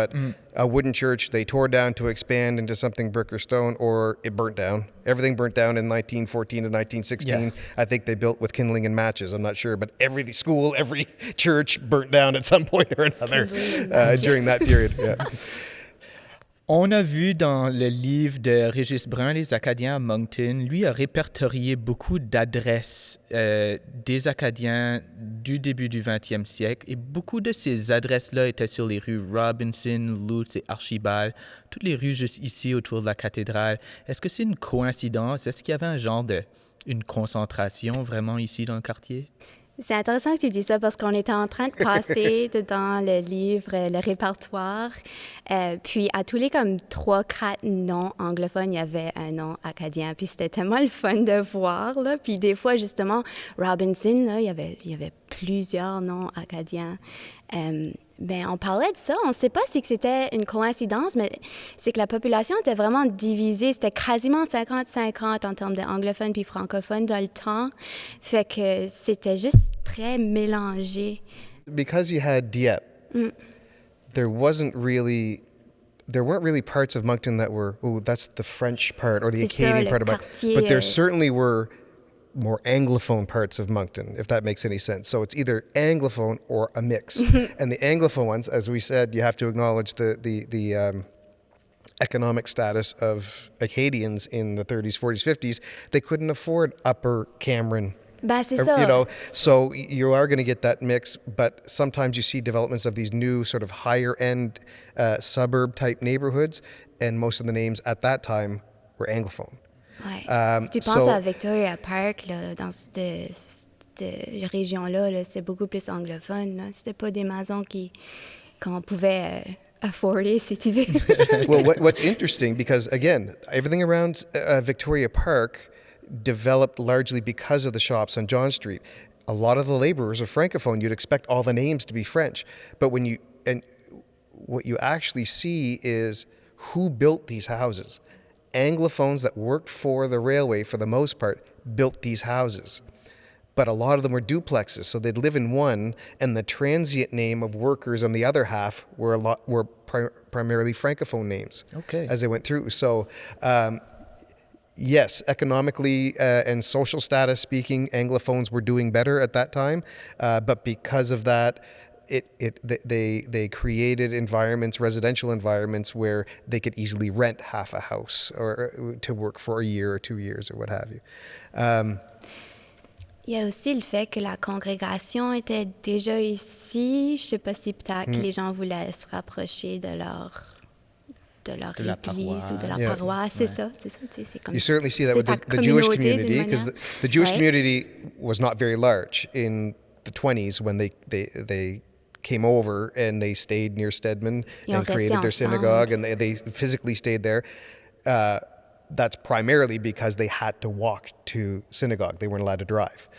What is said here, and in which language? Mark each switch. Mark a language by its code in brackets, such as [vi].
[en] But a wooden church they tore down to expand into something brick or stone, or it burnt down. Everything burnt down in 1914 to 1916. Yeah. I think they built with kindling and matches. I'm not sure, but every school, every church burnt down at some point or another during that period. Yeah. [fr] On a vu dans le livre de Régis Brun, Les Acadiens à Moncton, lui a répertorié beaucoup d'adresses des Acadiens du début du 20e siècle, et beaucoup de ces adresses-là étaient sur les rues Robinson, Lutz et Archibald, toutes les rues juste ici autour de la cathédrale. Est-ce que c'est une coïncidence? Est-ce qu'il y avait un genre une concentration vraiment ici dans le quartier? C'est intéressant que tu dis ça parce qu'on était en train de passer dans le livre, le répertoire. Puis à tous les comme 3-4 noms anglophones, il y avait un nom acadien. Puis c'était tellement le fun de voir, là. Puis des fois, justement, Robinson, là, il y avait plusieurs noms acadiens. Ben, on parlait de ça. On ne sait pas si c'était une coïncidence, mais c'est que la population était vraiment divisée. C'était quasiment 50-50 en termes d'anglophones puis francophones dans le temps. Fait que c'était juste très mélangé. [en] Because you had Dieppe, there weren't really parts of Moncton that were, that's the French part or the Acadian part of Moncton. But there certainly were more Anglophone parts of Moncton, if that makes any sense. So it's either Anglophone or a mix. And the Anglophone ones, as we said, you have to acknowledge the economic status of Acadians in the 30s, 40s, 50s. They couldn't afford Upper Cameron. [fr] Ben, c'est ça. [en] You know, so you are going to get that mix, but sometimes you see developments of these new sort of higher-end suburb-type neighborhoods, and most of the names at that time were Anglophone. [fr] Ouais. Si tu penses à Victoria Park, là, dans cette région-là, là, c'est beaucoup plus anglophone. Là. C'était pas des maisons qu'on pouvait afforder, si tu veux. [en] Well, what's interesting, because again, everything around Victoria Park developed largely because of the shops on John Street. A lot of the laborers are Francophone. You'd expect all the names to be French. But what you actually see is who built these houses. Anglophones that worked for the railway, for the most part, built these houses. But a lot of them were duplexes, so they'd live in one, and the transient name of workers on the other half were primarily Francophone names as they went through. So, yes, economically and social status speaking, Anglophones were doing better at that time, but because of that, they created environments, residential environments, where they could easily rent half a house or to work for a year or 2 years or what have you. [fr] Il y a aussi le fait que la congrégation était déjà ici. Je ne sais pas si peut-être que les gens voulaient se rapprocher de leur église ou de leur paroisse. C'est ça. C'est comme, [en] you certainly see that with the Jewish community, because the Jewish community was not very large in the 20s when they came over and they stayed near Stedman and created their synagogue, and they physically stayed there. That's primarily because they had to walk to synagogue. They weren't allowed to drive.